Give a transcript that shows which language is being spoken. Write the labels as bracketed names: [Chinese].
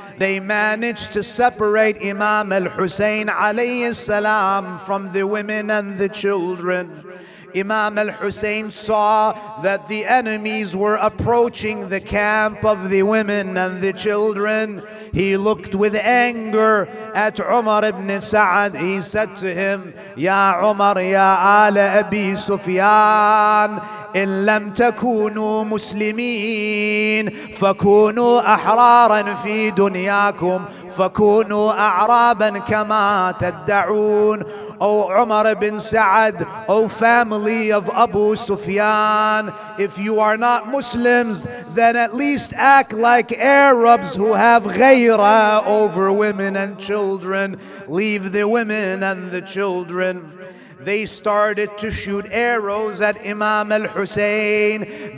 [English] They managed to separate Imam al-Hussein alayhi salam from the women and the children. Imam al-Hussein saw that the enemies were approaching the camp of the women and the children. He looked with anger at Umar ibn Sa'ad. He said to him, [Arabic] Ya Umar, ya ala Abi Sufyan, إن لم تكونوا مسلمين فكونوا أحرارا في دنياكم فكونوا أعرابا كما تدعون. [English] O Umar ibn Sa'ad, O family of Abu Sufyan, if you are not Muslims, then at least act like Arabs who have ghayra over women and children. Leave the women and the children. They started to shoot arrows at Imam al-Hussein.